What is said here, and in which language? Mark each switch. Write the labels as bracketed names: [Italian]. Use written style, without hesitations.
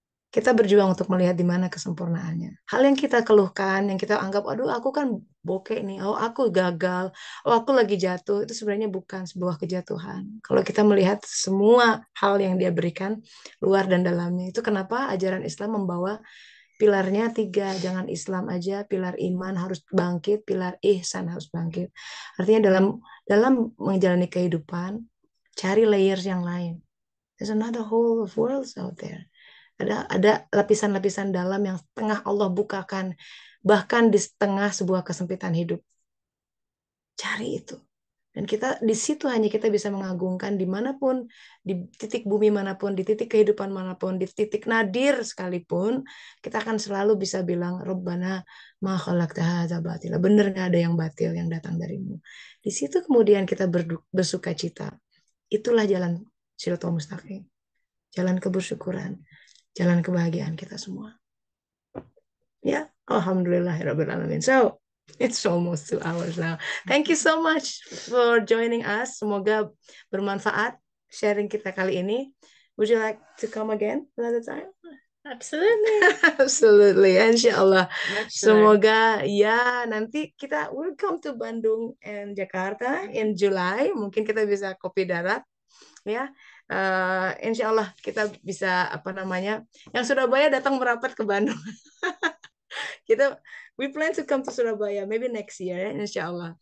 [Indonesian] Kita berjuang untuk melihat di mana kesempurnaannya. Hal yang kita keluhkan, yang kita anggap, aduh aku kan bokeh nih, oh aku gagal, oh aku lagi jatuh, itu sebenarnya bukan sebuah kejatuhan. Kalau kita melihat semua hal yang Dia berikan, luar dan dalamnya, itu kenapa ajaran Islam membawa pilarnya 3, jangan Islam aja, pilar iman harus bangkit, pilar ihsan harus bangkit. Artinya dalam menjalani kehidupan, cari layers yang lain. [English] There's another whole of worlds out there. [Indonesian] Ada lapisan-lapisan dalam yang tengah Allah bukakan, bahkan di tengah sebuah kesempitan hidup. Cari itu. Dan kita di situ hanya kita bisa mengagungkan dimanapun, di titik bumi manapun, di titik kehidupan manapun, di titik nadir sekalipun, kita akan selalu bisa bilang, [Arabic] Rabbana ma khalaqta hadza batila. [Indonesian] Benar nggak ada yang batil yang datang darimu. Di situ kemudian kita bersuka cita. Itulah jalan Shiratul Mustaqim. Jalan kebersyukuran. Jalan kebahagiaan kita semua. [English] Ya, [Arabic] alhamdulillahirabbil alamin. [English] So, it's almost 2 hours now. Thank you so much for joining us. [Indonesian] Semoga bermanfaat sharing kita kali ini. [English] Would you like to come again another time? Absolutely. Absolutely. Insyaallah. [Indonesian] Semoga ya nanti kita [English] will come to Bandung and Jakarta in July. [Indonesian] Mungkin kita bisa kopi darat ya. Insya Allah kita bisa yang Surabaya datang merapat ke Bandung. [English] We plan to come to Surabaya maybe next year, Insya Allah.